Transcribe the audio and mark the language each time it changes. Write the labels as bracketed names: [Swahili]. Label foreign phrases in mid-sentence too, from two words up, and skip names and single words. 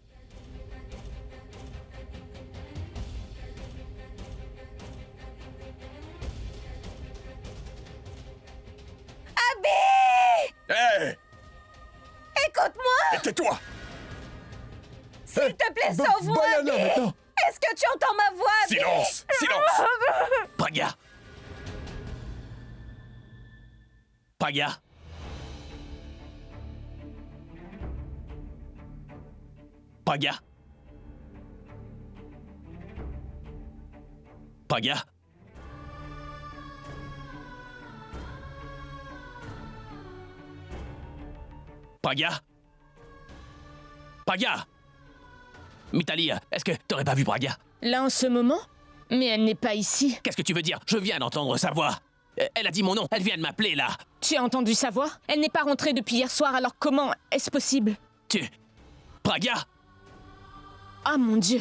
[French] Hé! Écoute-moi! Tais-toi! S'il te plaît, sauve-moi! Bayana, maintenant! Est-ce que tu entends ma voix? Silence! Silence! Pragya! Pragya! Pragya! Pragya! Pragya! Pragya! Mitali, est-ce que t'aurais pas vu Pragya? Là en ce moment? Mais elle n'est pas ici. Qu'est-ce que tu veux dire? Je viens d'entendre sa voix. Elle a dit mon nom, elle vient de m'appeler là. Tu as entendu sa voix? Elle n'est pas rentrée depuis hier soir, alors comment est-ce possible? Pragya! Ah mon Dieu!